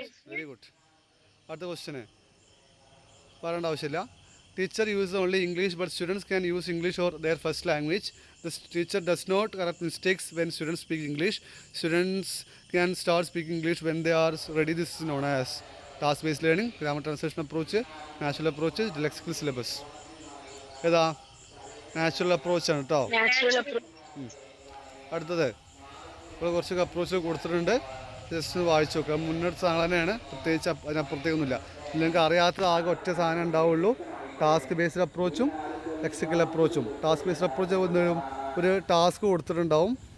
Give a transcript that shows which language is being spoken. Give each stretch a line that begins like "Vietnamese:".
English: Very good.
Malayalam: അടുത്ത question പറയേണ്ട ആവശ്യമില്ല.
English: Teacher uses only English, but students can use English or their first language. The teacher does not correct mistakes when students speak English. Students can start speaking English when they are ready. This is known as task-based learning, grammar translation approach, natural approach, lexical syllabus.
Malayalam: ഏതാ? Natural approach ആണ് കേട്ടോ. അടുത്തത് ഇപ്പോൾ കുറച്ചൊക്കെ approach കൊടുത്തിട്ടുണ്ട്, just വായിച്ചു നോക്കുക. മുന്നോട്ട് സാധനം തന്നെയാണ്, പ്രത്യേകിച്ച് അതിനപ്പുറത്തേക്കൊന്നുമില്ല. നിങ്ങൾക്ക് അറിയാത്തത് ആകെ ഒറ്റ സാധനം ഉണ്ടാവുള്ളൂ, task based അപ്രോച്ചും lexical അപ്രോച്ചും. Task based approach എന്തെങ്കിലും ഒരു ടാസ്ക് കൊടുത്തിട്ടുണ്ടാവും.